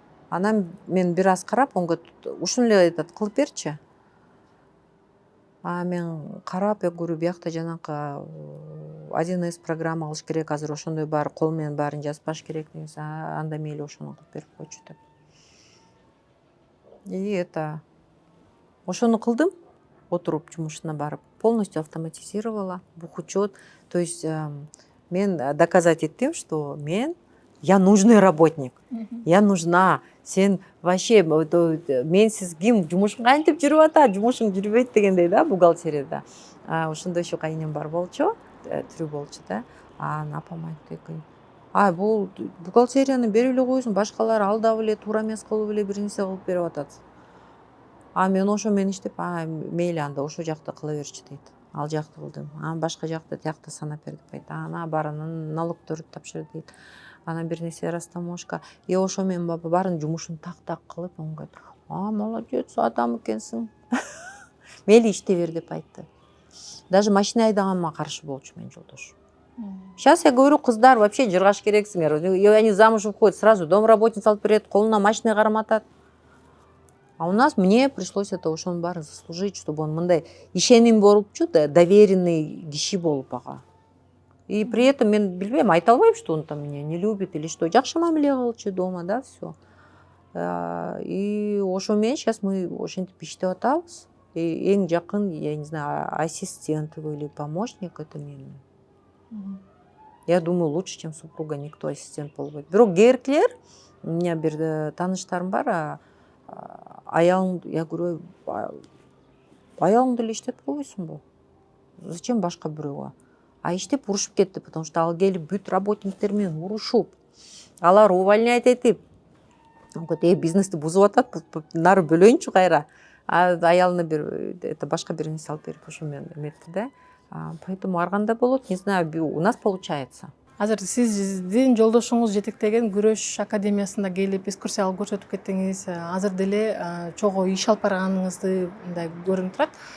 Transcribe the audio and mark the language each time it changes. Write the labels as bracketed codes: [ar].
[ky] Анан мен бир аз карап, онго ушуну эле айтат, кылып берчи. Мен карап, көрүп, биякта жанакы 1С программа кылыш керек, азыр ошондой баары кол менен баарын жазбаш керек деген, анда мейли ошону кылып берип койчу деп. И ошону кылдым, отуруп жумушуна барып, [ru] полностью автоматизировала, [ky] бухучет. [ru] То есть [ky] мен доказать еттим, [ru] что я нужный работник, я нужна. [ky] Сен вообще менсиз ким жумушуң кантип жүрүп атат, жумушуң жүрбөйт дегендей да, бухгалтерияда. Ошондой еще кайнем бар болчу, түрү болчу да. Апам айтты экен. Бул бухгалтерияны берип эле койсуң, башкалар алдап эле, туура эмес кылып эле бир нерсе кылып берип атат. Мен ошо менен иштеп, мейли анда ошо жакта кыла берчи дейт. Ал жакты кылдым. Башка жакта тиякта санап бер деп айтты. Баарынын налогторду тапшыр дейт. Анан бир нерсе растаможка. Ошо менен баарын жумушун так кылып, он молодец, адам экенсиң. Мейли иште бер деп айтты. даже машина айдаганыма каршы болчу менин жолдошум. [ru] Сейчас я говорю, [ky] кыздар вообще жыргаш керексиңер. [ru] И они замуж выходят сразу, домработница [ky] алып берет, колуна машина карматат. [ru] А у нас мне пришлось это [ky] ошонун баарын [ru] заслужить, чтобы он [ky] мындай ишеним болупчу да, [ru] доверенный [ky] киши болуп ага. [ru] И при этом [ky] мен билбейм, айта албайм, [ru] что он там меня не любит или что. [ky] Жакшы мамиле кылчу [ru] дома, да, все. [ky] И ошо менен сейчас мы ошентип иштеп атабыз. И эң жакын, [ru] я не знаю, ассистент или помощник это менин. Я думаю, лучше, чем супруга, никто ассистент [ky] болбойт. Бирок кээрлер, [ru] у меня [ky] бир тааныштарым бар, аялың, [ru] я говорю, [ky] аялыңды эле иштетип койбойсуңбу? Зачем башка бирөөгө? А иштеп урушуп кетти, [ru] потому что [ky] ал келип бүт работниктер менен урушуп, алар увольнять этип, бизнести бузуп атат, нары бөлөйүнчү кайра. А аялына бир это башка бир нерсе алып берип ошо менен эметти да. [ru] Поэтому [ky] арганда болот, [ru] не знаю, у нас получается. [ky] Азыр сиздин жолдошуңуз жетектеген күрөш академиясына келип экскурсия алып көрсөтүп кеттиңиз. Азыр деле чогуу иш алып барганыңызды мындай көрүнүп турат.